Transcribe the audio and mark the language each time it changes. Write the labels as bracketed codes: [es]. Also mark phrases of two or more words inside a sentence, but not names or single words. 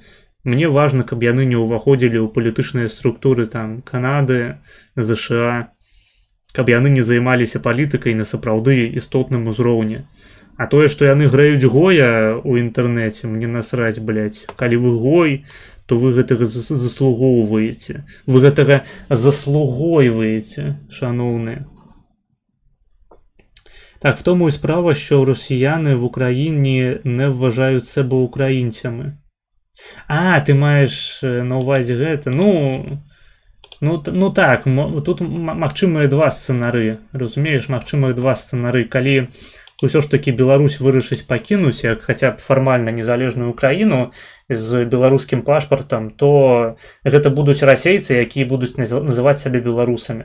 [be] Мне важна, каб яны не ўваходзілі ў палітычныя структуры там Канады, ЗША, каб яны не займаліся палітыкай на сапраўды істотным узроўні. А тое, што яны граюць гоя ў інтэрнэце, мне насраць, блядь. Калі вы гой, то вы гэтага заслугоўваеце. Вы гэтага заслугойваеце, шаноўныя. [uk] Так, в тому і справа, що росіяни в Україні не вважають себе українцями. А, ти маєш на увазі гэта? [be] Ну так, тут магчымыя два сцэнары. Разумееш, магчымыя два сцэнары. Калі ўсё ж такі Беларусь вырашыць пакінуць як хаця б фармальна незалежную Украіну з беларускім пашпартам, то гэта будуць расейцы, якія будуць называць сябе беларусамі.